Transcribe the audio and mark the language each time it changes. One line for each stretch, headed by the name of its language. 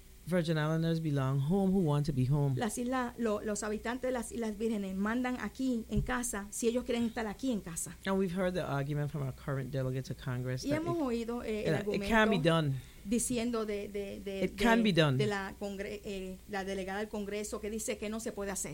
English: Virgin Islanders belong home who want to be home.
Spanish: Las islas, los habitantes de las Islas Vírgenes mandan aquí en casa si ellos quieren estar aquí en casa.
English: And we've heard the argument from our current delegate to Congress.
Spanish: Y hemos oído el argumento.
English: It can be done.
Spanish: Diciendo de
English: it can be done.
Spanish: De la la delegada del Congreso que dice que no se puede hacer.